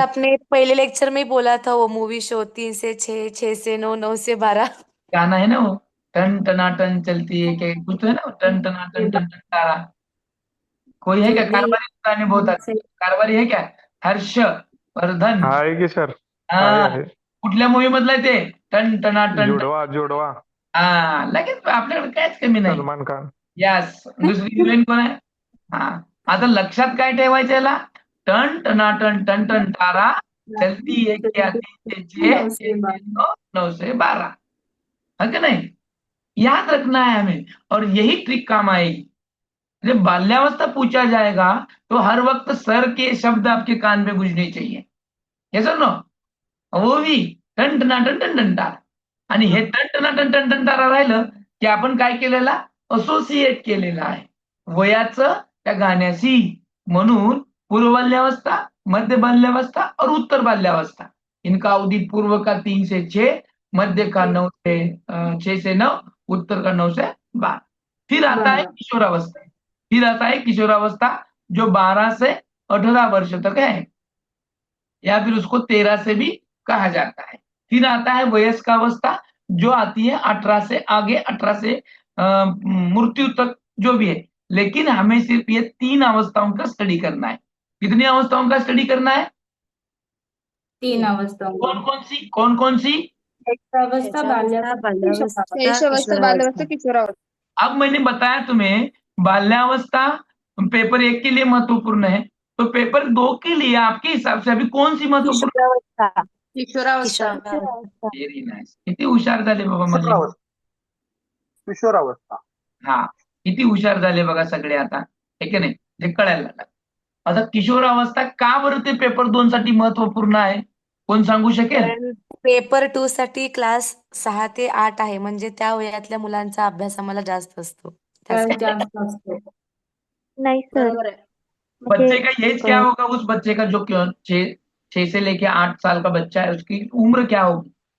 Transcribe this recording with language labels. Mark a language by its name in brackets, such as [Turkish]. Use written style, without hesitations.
[Hindi] आपने पहले लेक्चर में ही बोला था वो मूवी शो 3 से 6, 6 से 9, 9 से 12। गाना है ना वो, टन टनाटन चलती है, क्या कुछ तो है ना, टन टनाटन टन टन तारा। कोई है जो क्या भी कारवारी गाने, बहुत अच्छे कारवारी है क्या? हर्ष वर्धन। [Marathi] आहे की सर, आहे हा, आहे. कुठल्या मूवी मधला आहे ते? टन टनाटन टन. [Hindi] जुडवा जुडवा, [Marathi] हा, लगेच आपल्याकडे काहीच कमी नाही. सलमान खान. यस, दुसरी हिरोईन कोण आहे? हा, आता लक्षात काय ठेवायचं याला? [Hindi] टन टनाटन टन टन तारा, चलती है क्या 3 से 6, 9 6 से से 12। 9, 9 से 12, है कि नहीं? याद रखना है हमें, और यही ट्रिक काम आएगी। जब बाल्यावस्था पूछा जाएगा तो हर वक्त सर के शब्द आपके कान में गूंजने चाहिए, [Marathi] हे सर नो, वो बी टन टन आणि हे टन राहिलं की आपण काय केलेला, असोसिएट केलेला आहे वयाचं त्या गाण्याशी। [Hindi] म्हणून पूर्व बाल्यावस्था, मध्य बाल्यावस्था और उत्तर बाल्यावस्था, इनका अवधि पूर्व का 3 से 6, मध्य का 6 से 9, उत्तर का 9 से 12। फिर आता है 12। किशोरावस्था, फिर आता है किशोरावस्था जो 12 से 18 वर्ष तक है, या फिर उसको 13 से भी कहा जाता है। फिर आता है वयस्क अवस्था जो आती है 18 से आगे, 18 से मृत्यु तक जो भी है। लेकिन हमें सिर्फ ये 3 अवस्थाओं का स्टडी करना है। कितनी अवस्थाओं का स्टडी करना है? 3 अवस्थाओं में। कौन कौन सी? शैशवावस्था, शैशवावस्था, बाल्यावस्था, बाल्यावस्था, किशोरावस्था। शैशवावस्था, बाल्यावस्था, किशोरावस्था। किशोरावस्था। अब मैंने बताया तुम्हें बाल्यावस्था पेपर 1 के लिए महत्वपूर्ण है, तो पेपर 2 के लिए आपके हिसाब से अभी कौन सी महत्वपूर्ण? किशोरावस्था, किशोरावस्था। किशोरावस्था। [English] very nice, [Marathi] किती हुशार झाले बाबा माझे. किशोरावस्था, किशोरावस्था. हा, किती हुशार झाले बघा सगळे आता, हे की नाही, हे कळायला लागलं. आता किशोरावस्था का बरं ते पेपर 2 साठी महत्वपूर्ण आहे, कोण सांगू शकेल? कारण पेपर 2 साठी क्लास 6 ते 8 आहे, म्हणजे त्या वयातल्या मुलांचा अभ्यास आम्हाला जास्त असतो. [Hindi] 12 के आसपास के। नहीं सर, बरोबर है। मुझे बच्चे का एज क्या होगा, उस बच्चे का जो 6 से लेके 8 साल का बच्चा है, उसकी उम्र क्या होगी?